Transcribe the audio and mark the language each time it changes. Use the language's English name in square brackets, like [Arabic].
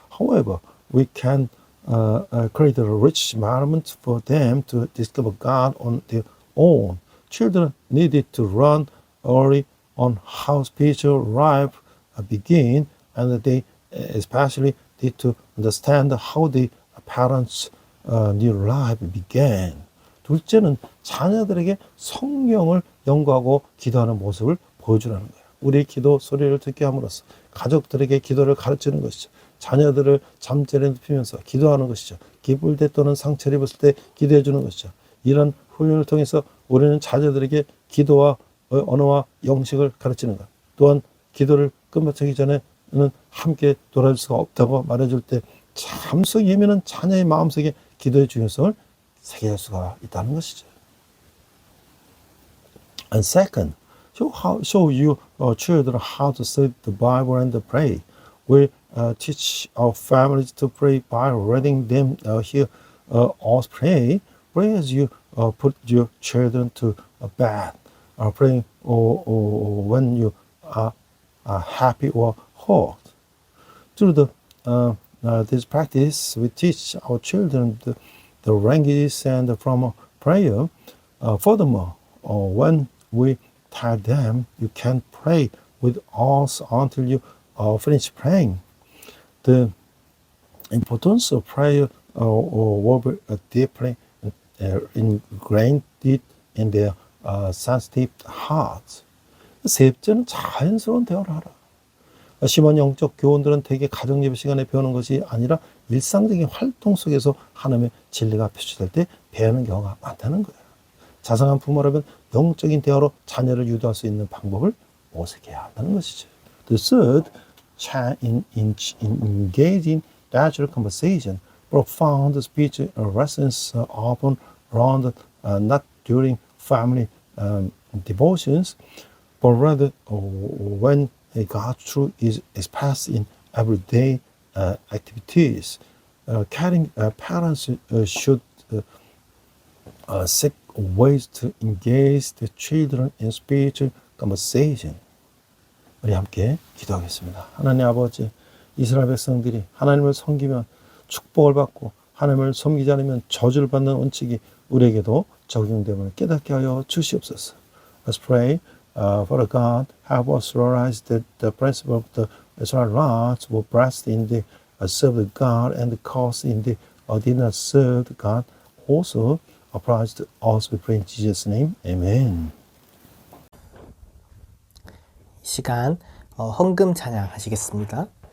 [English] However, we can create a rich environment for them to discover God on their own. Children needed to learn early on how spiritual life begin, and they especially need to understand how the parents' new life began. [Korean] 둘째는 자녀들에게 성경을 연구하고 기도하는 모습을 보여주라는 거예요. 우리의 기도 소리를 듣게 함으로써 가족들에게 기도를 가르치는 것이죠. 자녀들을 잠자리에 눕히면서 기도하는 것이죠. 기쁠 때 또는 상처를 입었을 때 기도해 주는 것이죠. 이런 훈련을 통해서 우리는 자녀들에게 기도와 언어와 영식을 가르치는 것. 또한 기도를 끝마치기 전에는 함께 돌아줄 수가 없다고 말해줄 때 참석 예민한 자녀의 마음속에 기도의 중요성을 새길 수가 있다는 것이죠. [English] And second, show your children how to study the Bible and pray. We teach our families to pray by letting them hear us pray. Pray as you put your children to bed. Praying when you are happy or hurt. Through this practice, we teach our children the languages and from prayer. Furthermore, when we tell them you can pray with us until you finish praying, the importance of prayer will be deeply ingrained in their sensitive hearts. [Korean] 세 번째는 자연스러운 대화를 하라. 심한 영적 교훈들은 대개 가정 예배 시간에 배우는 것이 아니라 일상적인 활동 속에서 하나님의 진리가 표시될 때 배우는 경우가 많다는 거예요. 자상한 부모라면 영적인 대화로 자녀를 유도할 수 있는 방법을 모색해야 한다는 것이죠. [English] The third, engage in natural conversation. Profound spiritual lessons are often learned not during family devotions, but rather when God's truth is expressed in everyday activities. Caring parents should seek ways to engage the children in spiritual conversation. [Korean] 우리 함께 기도하겠습니다. 하나님 아버지, 이스라엘 백성들이 하나님을 섬기면 축복을 받고 하나님을 섬기지 않으면 저주를 받는 원칙이 우리에게도 적용됨을 깨닫게 하여 주시옵소서. [English] Let's pray. Father God, help us realize that the principle of the Israelites were blessed in the served God and the cause in the did not serve God also applies to us. We pray in Jesus' name. Amen. [Korean] 이 시간 헌금 찬양 하시겠습니다.